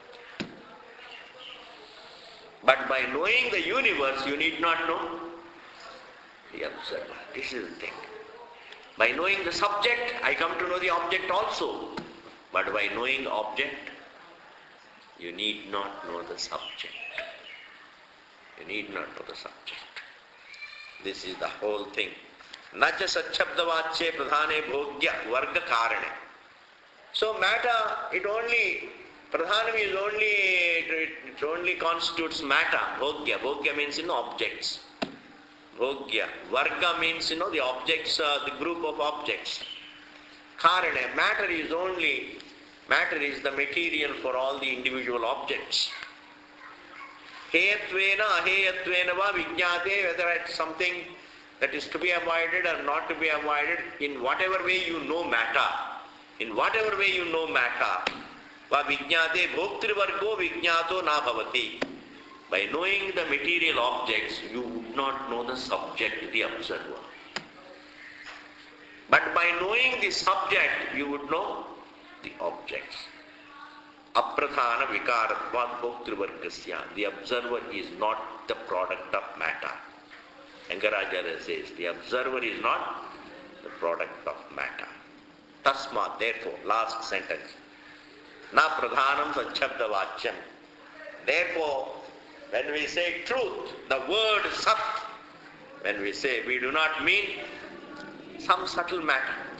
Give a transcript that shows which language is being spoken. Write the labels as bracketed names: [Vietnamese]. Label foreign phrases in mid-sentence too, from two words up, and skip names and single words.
[English] But by knowing the universe, you need not know the observer. This is the thing. By knowing the subject, I come to know the object also. But by knowing the object, you need not know the subject. You need not know the subject. This is the whole thing. [Sanskrit] Nacha sachabdavache pradhane bhogya varga karane. [English] So matter, it only constitutes matter. Bhogya means objects. Bhogya. Varga means the objects, the group of objects. Karane, matter is the material for all the individual objects. [Sanskrit] Heyatvena, aheyatvena va vijñāte, [English] whether it's something that is to be avoided or not to be avoided, in whatever way you know matter, [Sanskrit] va vijñāte bhoktrivargo vijñāto na bhavati. [English] By knowing the material objects, you would not know the subject, the observer. But by knowing the subject, you would know the objects. [Sanskrit] Apradhana vikaratvat bhoktrivargasya. [English] The observer is not the product of matter. Shankaracharya says, the observer is not the product of matter. Tasma, therefore, last sentence. [Sanskrit] Na pradhanam sachabdavachyam. [English] Therefore, when we say truth, the word sat, when we say, we do not mean some subtle matter.